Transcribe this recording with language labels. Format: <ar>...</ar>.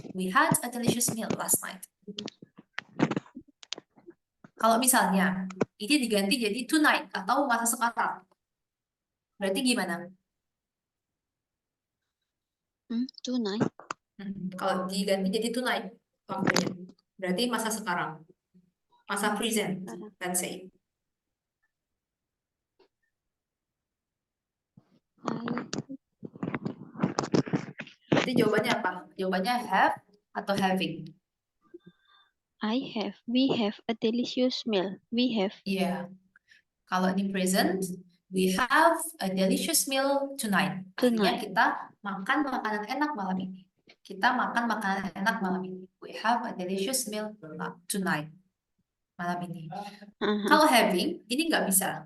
<en>We had a delicious meal last night.</en> <id>Kalau misalnya ini diganti jadi tonight atau masa sekarang, berarti gimana?</id> <en>Tonight.</en> <id>Kalau diganti jadi tonight waktunya, berarti masa sekarang, masa present, Sekarang.</id> <en>let's say.</en> <id>Berarti jawabannya apa? Jawabannya have atau having?</id> <en>We have a delicious meal. We have.</en> <id>Iya. Kalau ini present,</id> <en>we have a delicious meal tonight.</en> <id>Artinya</id> <en>Tonight.</en> <id>kita makan makanan enak malam ini. Kita makan makanan enak malam ini.</id> <en>We have a delicious meal tonight.</en> <id>Malam ini. Kalau having, ini nggak bisa.</id>